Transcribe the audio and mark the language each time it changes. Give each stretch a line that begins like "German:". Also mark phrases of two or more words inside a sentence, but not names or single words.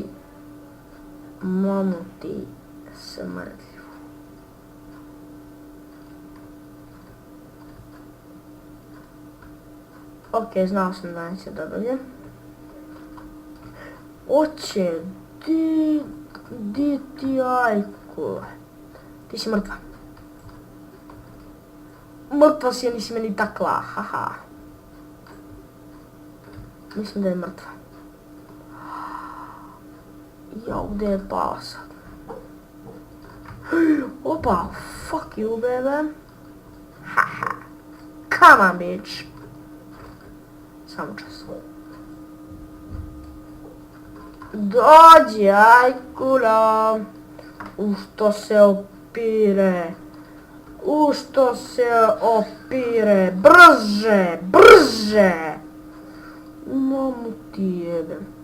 Bosnian: Mamu ti smrdljivu. Ok, znao sam da neće da dođe. Oće, di ti ajko? Ti si mrtva. Mrtva si, nisi meni takla, haha. Mislim da je mrtva. Jao, gdje je pao sad? Opa,
English: fuck you, baby. Haha. Come on, bitch.
Bosnian: Samo čas. Dođi, ajkula. U što se opire. U što se opire. Brže, brže. Mamu ti jebem.